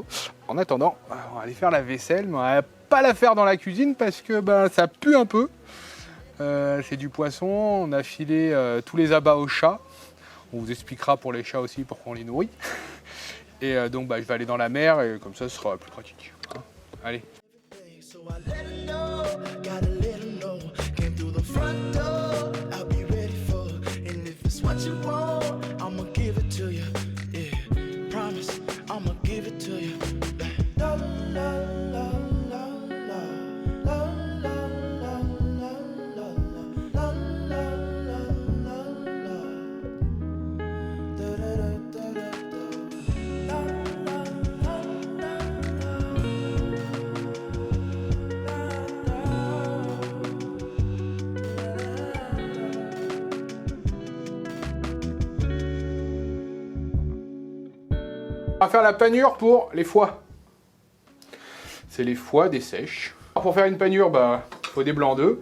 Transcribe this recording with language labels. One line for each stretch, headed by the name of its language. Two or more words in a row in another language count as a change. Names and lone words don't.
French: En attendant, on va aller faire la vaisselle, mais on va pas la faire dans la cuisine parce que ça pue un peu. C'est du poisson, on a filé tous les abats aux chats. On vous expliquera pour les chats aussi pourquoi on les nourrit. Et donc je vais aller dans la mer et comme ça ce sera plus pratique. Hein. Allez.
English: So I let her know, gotta let her know. Came through the front door, I'll be ready for. And if it's what you want, I'ma give it to you. Yeah, promise, I'ma give it to you. La la la la la la la la la la la la la la. Da da da da da. La la la la la.
French: On va faire la panure pour les foies. C'est les foies des sèches. Alors pour faire une panure, il faut des blancs d'œufs.